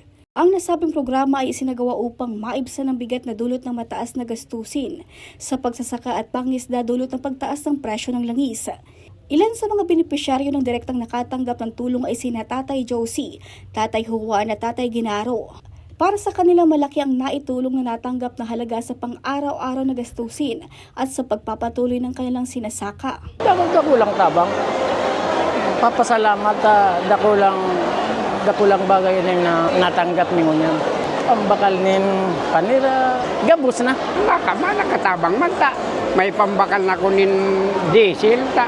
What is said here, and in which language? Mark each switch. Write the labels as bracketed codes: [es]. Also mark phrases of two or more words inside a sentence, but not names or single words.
[tl] Ang nasabing programa ay isinagawa upang maibsan ang bigat na dulot ng mataas na gastusin sa pagsasaka at pangingisda dulot ng pagtaas ng presyo ng langis. Ilan sa mga benepisyaryo ng direktang nakatanggap ng tulong ay sina Tatay Josie, Tatay Juan at Tatay Ginaro. Para sa kanila, malaki ang naitulong na natanggap na halaga sa pang-araw-araw na gastusin at sa pagpapatuloy ng kanilang sinasaka. [bik] Dakulang tabang. Papasalamat dakulang bagay na natanggap ni Ngunyan. Ang bakal nin panira, gabos na. Nakatabang man ta. May pambakal na ko nin diesel ta.